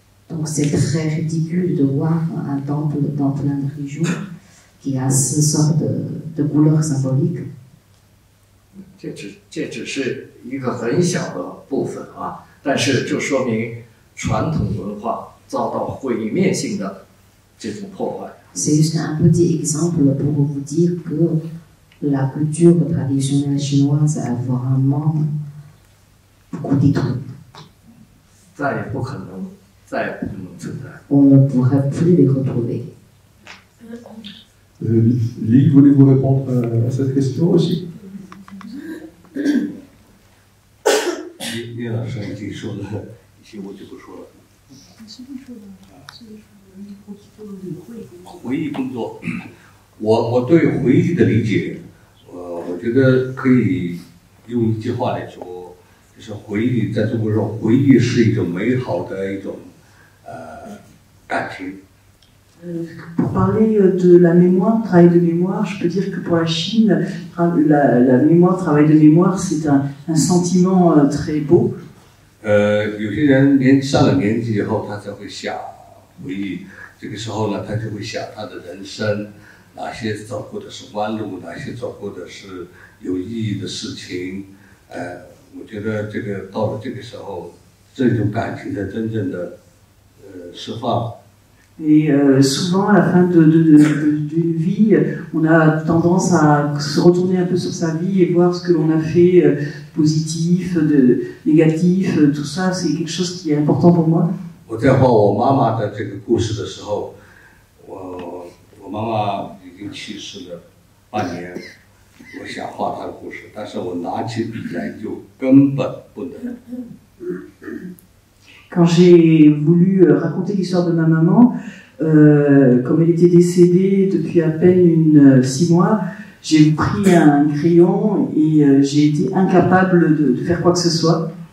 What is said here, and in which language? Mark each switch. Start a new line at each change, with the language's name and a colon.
French: Donc c'est très ridicule de voir un temple dans plein de régions qui a ce sort de couleurs symboliques.
Chinese: 这只是一个很小的部分啊，但是就说明传统文化遭到毁灭性的这种破坏。
French: C'est juste un petit exemple pour vous dire que la culture traditionnelle chinoise a vraiment beaucoup détruit.
Chinese: 再也不可能存在。
French: On ne pourrait plus les retrouver. Lily, voulez-vous répondre à cette question aussi?
Chinese: 叶老师已经说了一些，我就不说了。回忆工作，我对回忆的理解，我觉得可以用一句话来说，就是回忆在中国说，回忆是一种美好的一种感情。
French: Pour parler de la mémoire, travail de mémoire, je peux dire que pour la Chine, la mémoire, travail de mémoire, c'est un sentiment très beau.
Chinese: 有些人上了年纪以后，他才会想回忆。这个时候呢，他就会想他的人生，哪些走过的是弯路，哪些走过的是有意义的事情。我觉得这个到了这个时候，这种感情的真正的释放。
French: Et souvent, à la fin d'une vie, on a tendance à se retourner un peu sur sa vie et voir ce que l'on a fait, positif, négatif, tout ça, c'est quelque chose qui est important pour moi.
Chinese: 我在画我妈妈的这个故事的时候，我妈妈已经去世了半年，我想画她的故事，但是我拿起笔来就根本不能。
French: Quand j'ai voulu raconter l'histoire de ma maman, comme elle était décédée depuis à peine 6 mois, j'ai pris un crayon et j'ai été incapable de faire quoi que ce soit.